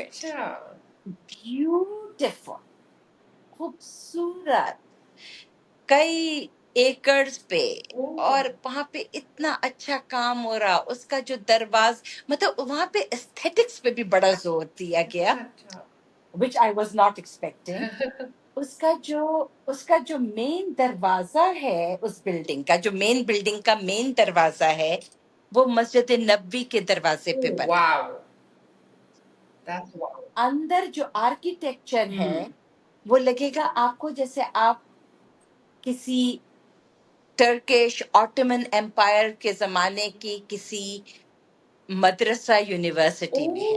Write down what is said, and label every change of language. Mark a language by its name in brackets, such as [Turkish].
[Urdu] اچھا. Beautiful. خوبصورت، کئی ایکڑز پہ، اوہ. اور وہاں پہ اتنا اچھا کام ہو رہا. اس کا جو دروازہ، مطلب وہاں پہ ایستھیٹکس پہ بھی بڑا زور دیا گیا، اچھا اچھا. [English] which I was not expecting. [Urdu] اس کا جو مین دروازہ ہے اس بلڈنگ کا، جو مین بلڈنگ کا مین دروازہ ہے، وہ مسجد نبوی کے دروازے پہ [English] Oh, [Urdu] بنا ہے. [English] wow. That's wow. [Urdu] اندر جو آرکیٹیکچر ہے Hmm. وہ لگے گا آپ کو جیسے آپ کسی [English] Turkish Ottoman empire [Urdu] کے زمانے کی کسی مدرسہ یونیورسٹی میں ہے.